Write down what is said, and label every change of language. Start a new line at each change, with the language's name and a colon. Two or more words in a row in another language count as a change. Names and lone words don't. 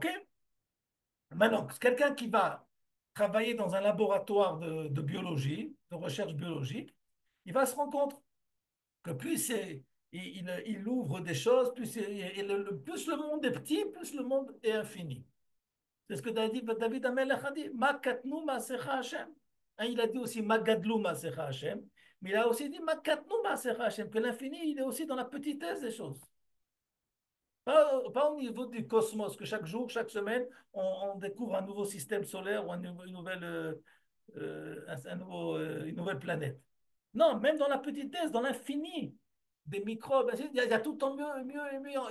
French: Maintenant, quelqu'un qui va travailler dans un laboratoire de biologie, de recherche biologique, il va se rendre compte que il ouvre des choses, plus le monde est petit, plus le monde est infini. C'est ce que David Amelech a dit.
Hebrew: מה קטנו מעשיך השם.
French: Hein, il a dit aussi
Hebrew: מה גדלו מעשיך השם.
French: Mais il a aussi dit
Hebrew: מה קטנו מעשיך השם,
French: que l'infini, il est aussi dans la petitesse des choses. Pas au niveau du cosmos, que chaque jour, chaque semaine, on découvre un nouveau système solaire ou une nouvelle planète. Non, même dans la petitesse, dans l'infini des microbes, il y a tout en mieux, mieux et mieux.